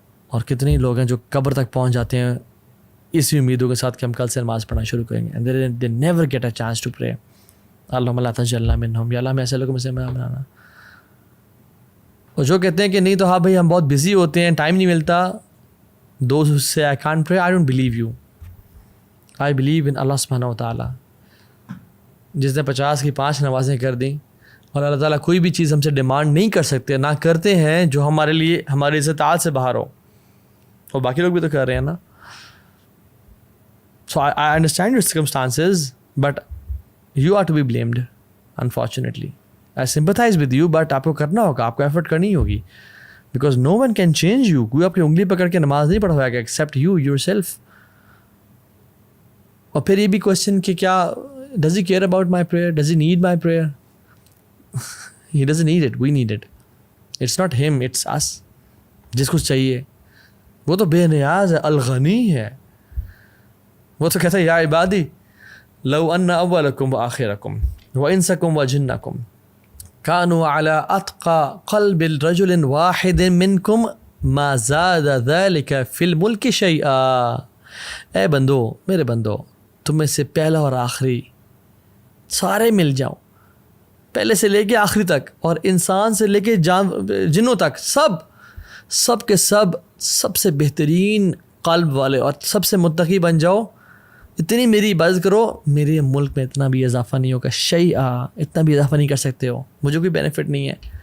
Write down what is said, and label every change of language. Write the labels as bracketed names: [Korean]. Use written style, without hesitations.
[Urdu] اور کتنے لوگ ہیں جو قبر تک پہنچ جاتے ہیں اسی امیدوں کے ساتھ کہ ہم کل سے نماز پڑھنا شروع کریں گے, [English] And they never get a chance to pray. [Arabic] اللہم لا تجعلنا منہم, [Urdu] یا اللہ ہمیں ایسے لوگوں میں سے بنانا. اور جو کہتے ہیں کہ نہیں تو ہاں بھائی ہم بہت بزی ہوتے ہیں, ٹائم نہیں ملتا, [English] Those who say I can't pray, I don't believe you. I believe in Allah سبحانہ و تعالیٰ. [Urdu] جس نے 50 کی 5 نمازیں کر دیں, اور اللہ تعالیٰ کوئی بھی چیز ہم سے ڈیمانڈ نہیں کر سکتے, نہ کرتے ہیں جو ہمارے لیے ہماری استطاعت سے باہر ہو, اور باقی لوگ بھی تو کر رہے ہیں نا. [English] So I understand your circumstances, but you are to be blamed, unfortunately. I sympathize with you, but [Urdu] آپ کو کرنا ہوگا, آپ کو ایفرٹ کرنی ہوگی, [English] because no one can change you. [Urdu] کوئی آپ کی انگلی پکڑ کے نماز نہیں پڑھوائے گا [English] except you yourself. [Urdu] اور پھر یہ بھی کوشچن کہ کیا [English] does he care about my prayer? Does he need my prayer? He doesn't need it, we need it. It's not him, it's us. [Urdu] جس کو چاہیے وہ تو بے نیاز ہے, الغنی ہے. وہ تو کہتا ہے [Arabic] یا عبادی لو ان اولکم وآخرکم وانسکم وجنکم كانوا على اتقى قلب رجل واحد منكم ما زاد ذلك في الملك شيئا. [Urdu] اے بندو, میرے بندو, تم میں سے پہلا اور آخری سارے مل جاؤ, پہلے سے لے کے آخری تک, اور انسان سے لے کے جنوں تک, سب کے سب سے بہترین قلب والے اور سب سے متقی بن جاؤ, اتنی میری عبادت کرو, میرے ملک میں اتنا بھی اضافہ نہیں ہوگا, شیئا, اتنا بھی اضافہ نہیں کر سکتے ہو, مجھے کوئی بینیفٹ نہیں ہے.